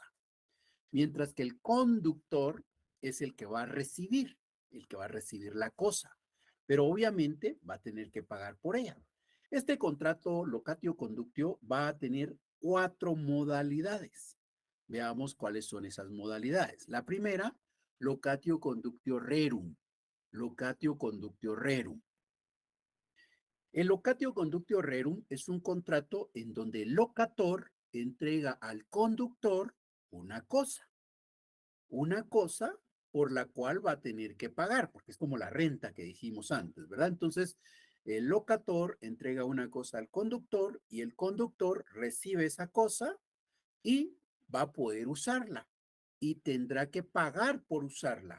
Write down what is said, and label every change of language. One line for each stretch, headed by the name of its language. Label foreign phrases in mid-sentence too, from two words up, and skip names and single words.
Spanish: Mientras que el conductor es el que va a recibir la cosa. Pero obviamente va a tener que pagar por ella. Este contrato
Latin: locatio conductio
Spanish: va a tener 4 modalidades. Veamos cuáles son esas modalidades. La primera,
Latin: locatio conductio rerum. Locatio conductio rerum.
Spanish: El
Latin: locatio conductio rerum
Spanish: es un contrato en donde el locator entrega al conductor una cosa por la cual va a tener que pagar, porque es como la renta que dijimos antes, ¿verdad? Entonces, el locator entrega una cosa al conductor y el conductor recibe esa cosa y va a poder usarla y tendrá que pagar por usarla.